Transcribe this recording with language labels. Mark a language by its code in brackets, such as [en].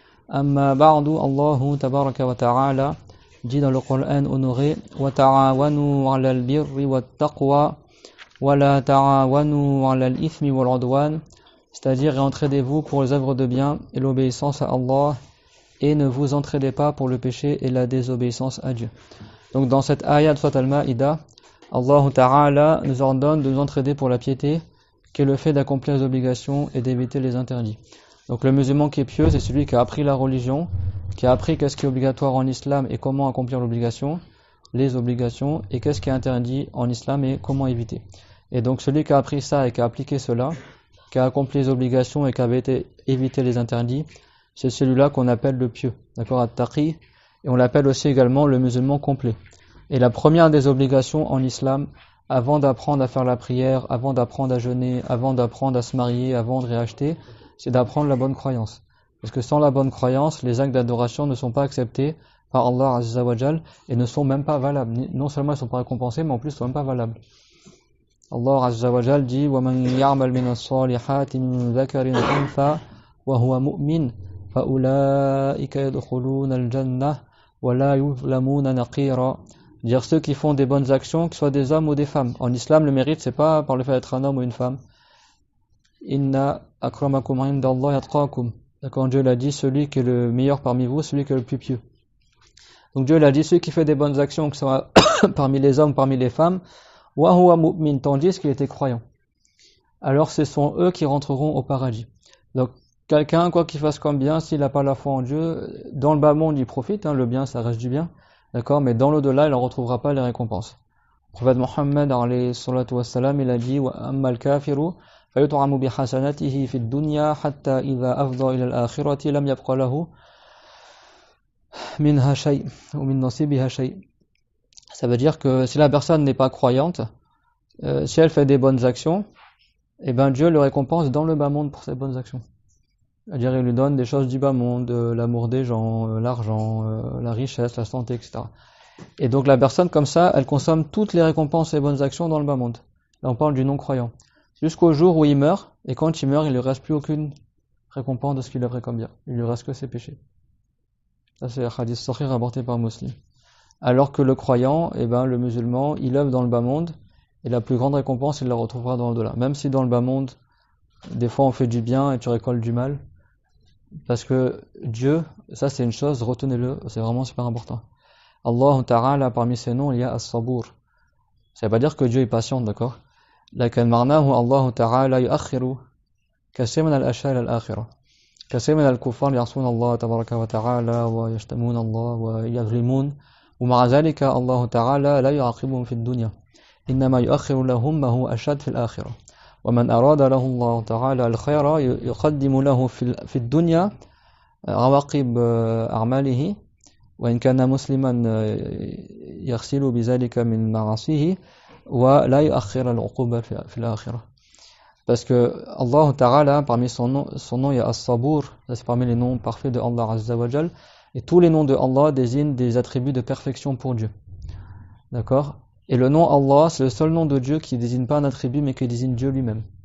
[ar] أما بعد الله تبارك وتعالى [fr] dit dans le Coran honoré [ar] وتعاونوا على البر والتقوى ولا تعاونوا على الإثم والعدوان, [fr] c'est-à-dire entraidez-vous pour les œuvres de bien et l'obéissance à Allah et ne vous entraidez pas pour le péché et la désobéissance à Dieu. Donc dans cette ayat de Surat Al-Ma'ida, Allah Ta'ala nous ordonne de nous entraider pour la piété, qui est le fait d'accomplir les obligations et d'éviter les interdits. Donc le musulman qui est pieux, c'est celui qui a appris la religion, qui a appris qu'est-ce qui est obligatoire en islam et comment accomplir l'obligation, les obligations, et qu'est-ce qui est interdit en islam et comment éviter. Et donc celui qui a appris ça et qui a appliqué cela, qui a accompli les obligations et qui a évité les interdits, c'est celui-là qu'on appelle le pieux, d'accord, at-taqi, et on l'appelle aussi également le musulman complet. Et la première des obligations en islam, avant d'apprendre à faire la prière, avant d'apprendre à jeûner, avant d'apprendre à se marier, avant de réacheter, c'est d'apprendre la bonne croyance. Parce que sans la bonne croyance, les actes d'adoration ne sont pas acceptés par Allah Azza wa Jal et ne sont même pas valables. Non seulement ils ne sont pas récompensés, mais en plus ils ne sont même pas valables. Allah Azza wa Jal dit [ar] وَمَنْ يَعْمَلْ مِنَ الصَّالِحَاتِ مِنْ ذَكَرٍ أُنْثَى وَهُوَ مُؤْمِنٌ فَأُولَٰئِكَ يَدْخُلُونَ الْجَنَّةَ وَلَا يُظْلَمُونَ نَقِيرًا. [fr] Dire ceux qui font des bonnes actions, que ce soit des hommes ou des femmes. En islam, le mérite, c'est pas par le fait d'être un homme ou une femme. [ar] Inna akramakum indallahi atqakum. [fr] D'accord, Dieu l'a dit, celui qui est le meilleur parmi vous, celui qui est le plus pieux. Donc Dieu l'a dit, celui qui fait des bonnes actions, que ce soit parmi les hommes, parmi les femmes, [ar] wa huwa mu'min, [fr] tandis qu'il était croyant. Alors ce sont eux qui rentreront au paradis. Donc quelqu'un, quoi qu'il fasse comme bien, s'il n'a pas la foi en Dieu, dans le bas monde, il profite, le bien, ça reste du bien, d'accord, mais dans l'au-delà, il n'en retrouvera pas les récompenses. Le prophète Mohammed, alayhi salatu wassalam, il a dit, [ar] wa amma al-kafiru, فيطعم بحسناته في الدنيا حتى إذا أفضى إلى الآخرة لم يبق له منها شيء ومن نصيبها شيء. [fr] Ça veut dire que si la personne n'est pas croyante, si elle fait des bonnes actions, eh ben Dieu le récompense dans le bas monde pour ses bonnes actions. C'est-à-dire il lui donne des choses du bas monde, l'amour des gens, l'argent, la richesse, la santé, etc. Et donc la personne comme ça, elle consomme toutes les récompenses et bonnes actions dans le bas monde. Là on parle du non-croyant. Jusqu'au jour où il meurt, et quand il meurt, il ne lui reste plus aucune récompense de ce qu'il a fait comme bien. Il ne lui reste que ses péchés. Ça c'est un hadith sahih rapporté par Muslim. Alors que le croyant, le musulman, il œuvre dans le bas monde, et la plus grande récompense, il la retrouvera dans l'au-delà. Même si dans le bas monde, des fois on fait du bien et tu récoltes du mal, parce que Dieu, ça c'est une chose, retenez-le, c'est vraiment super important. Allah Ta'ala, parmi ses noms, il y a As-Sabour. Ça ne veut pas dire que Dieu est patient, d'accord? [ar] لكن معناه الله تعالى يؤخر كثير من الأشياء إلى الآخرة. كثير من الكفار يعصون الله تبارك وتعالى ويشتمون الله ويظلمون ومع ذلك الله تعالى لا يعاقبهم في الدنيا إنما يؤخر لهم ما هو أشد في الآخرة ومن أراد له الله تعالى الخير يقدم له في الدنيا عواقب أعماله وإن كان مسلما يغسل بذلك من معاصيه ولا يؤخر العقوبة في الآخرة. [fr] Parce que Allah Ta'ala, parmi son nom il y a As-Sabour, c'est parmi les noms parfaits de Allah Azza wa Jal, et tous les noms de Allah désignent des attributs de perfection pour Dieu. D'accord? Et le nom Allah, c'est le seul nom de Dieu qui désigne pas un attribut mais qui désigne Dieu lui-même.